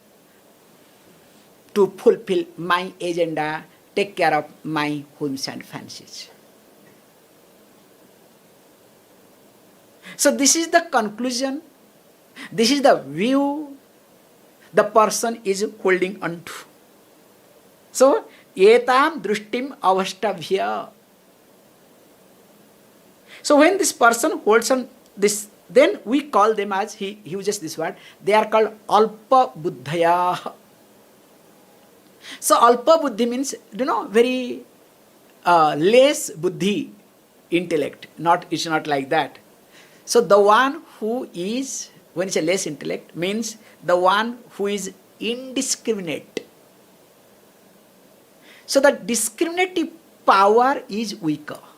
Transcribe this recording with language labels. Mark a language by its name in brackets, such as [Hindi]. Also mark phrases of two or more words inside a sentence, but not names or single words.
[English] To fulfill my agenda, take care of my whims and fancies. So, this is the conclusion. This is the view the person is holding on to. So, [Sanskrit] etam drushtim avashtavya. [English] So, when this person holds on this, then we call them as, he uses this word, they are called [Sanskrit] alpa buddhaya. [English] So, [Sanskrit] alpa buddhi [English] means, very less buddhi, intellect. It's not like that. So, the one who is, when it's a less intellect, means the one who is indiscriminate. So the discriminative power is weaker.